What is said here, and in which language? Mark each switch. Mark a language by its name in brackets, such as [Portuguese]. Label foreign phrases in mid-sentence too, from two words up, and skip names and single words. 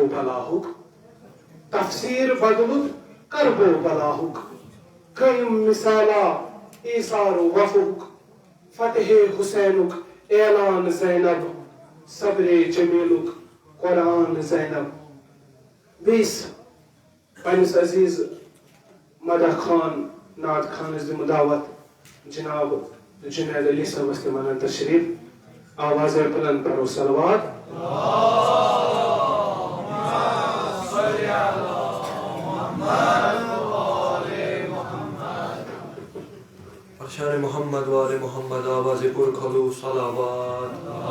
[Kashmiri] بلاہُک تفسیر بدلُت کربو بلاہُک قٲیِم مثالا ایثار و وفُک فتح حسینُک اعلان زینب صبرے جمیلُک قرآن زینب بیٚیِس پنٛنِس عزیٖز مدح خان نعت خانس دِمہٕ دعوت جناب جنید علی صٲبس تہِ ونن تشریف آوازے بلند پرو صلوات شان محمد وآل محمد آواز پر کھلو صلوات